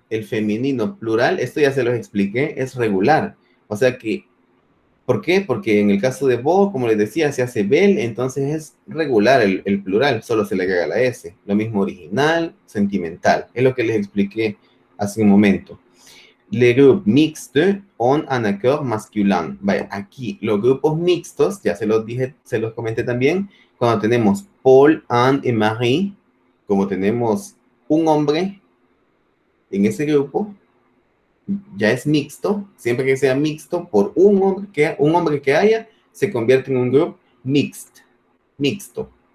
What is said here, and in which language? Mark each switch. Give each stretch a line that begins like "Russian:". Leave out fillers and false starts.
Spanish: El femenino plural, esto ya se los expliqué, es regular. O sea que, ¿por qué? Porque en el caso de vos, como les decía, se hace bel, entonces es regular el plural, solo se le agrega la S. Lo mismo original, sentimental. Es lo que les expliqué hace un momento.
French: Les groupes mixtes ont un accord masculin.
Spanish: Vaya, aquí los grupos mixtos, ya se los dije, se los comenté también, cuando tenemos Paul, Anne y Marie, como tenemos un hombre en ese grupo, ya es mixto. Siempre que sea mixto, por un hombre que haya, se convierte en un grupo mixto.